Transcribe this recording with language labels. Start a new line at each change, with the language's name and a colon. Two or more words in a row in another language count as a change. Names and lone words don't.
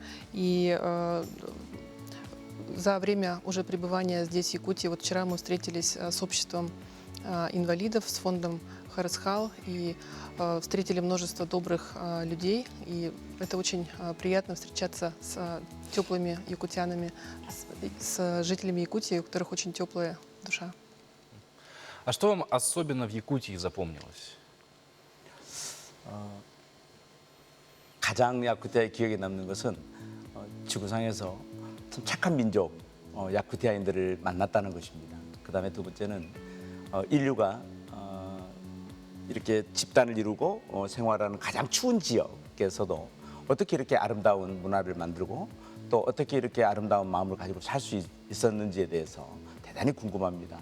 Russian: И за время уже пребывания здесь, в Якутии, вот вчера мы встретились с обществом инвалидов, с фондом Харысхал, и встретили множество добрых людей. И это очень приятно встречаться с теплыми якутянами, с жителями Якутии, у которых очень теплая душа. А что вам особенно в Якутии запомнилось?
Korean: 가장 야쿠티아의 기억에 남는 것은 지구상에서 참 착한 민족 야쿠티아인들을 만났다는 것입니다. 그다음에 두 번째는 인류가 이렇게 집단을 이루고 생활하는 가장 추운 지역에서도 어떻게 이렇게 아름다운 문화를 만들고 또 어떻게 이렇게 아름다운 마음을 가지고 살 수 있었는지에 대해서 대단히 궁금합니다.